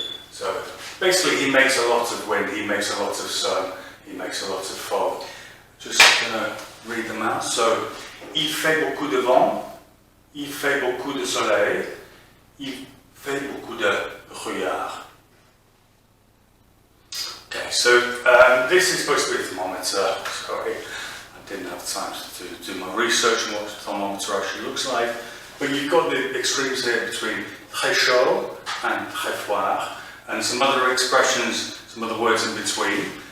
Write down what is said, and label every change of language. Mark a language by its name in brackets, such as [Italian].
[English] So basically he makes a lot of wind, he makes a lot of sun, he makes a lot of fog. Just gonna read them out. [French] So, il fait beaucoup de vent, il fait beaucoup de soleil, il fait beaucoup de brouillard. [English] Okay, so this is supposed to be a thermometer. Sorry, I didn't have time to do my research on what a thermometer actually looks like. But you've got the extremes here between [French] très chaud [English] and [French] très froid, [English] and some other expressions, some other words in between.